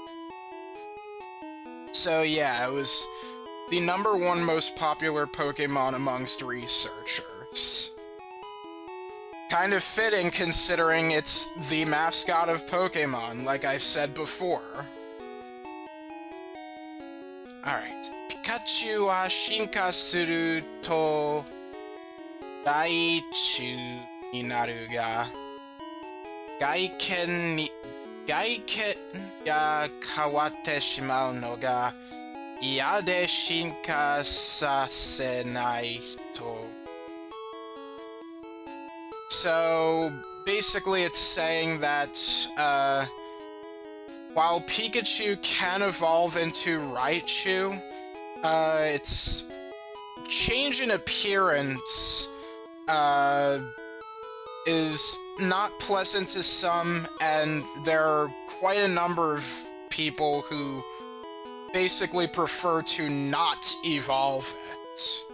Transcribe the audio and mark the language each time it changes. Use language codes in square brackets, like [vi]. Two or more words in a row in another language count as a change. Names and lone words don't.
[en] So yeah, it was the #1 most popular Pokémon amongst researchers. Kind of fitting considering it's the mascot of Pokémon, like I said before. [ja] Alright Pikachu は進化すると Raichu になるが外見が変わってしまうのが嫌で進化させないと. [en] So basically it's saying that while Pikachu can evolve into Raichu, its change in appearance is not pleasant to some, and there are quite a number of people who basically prefer to not evolve it.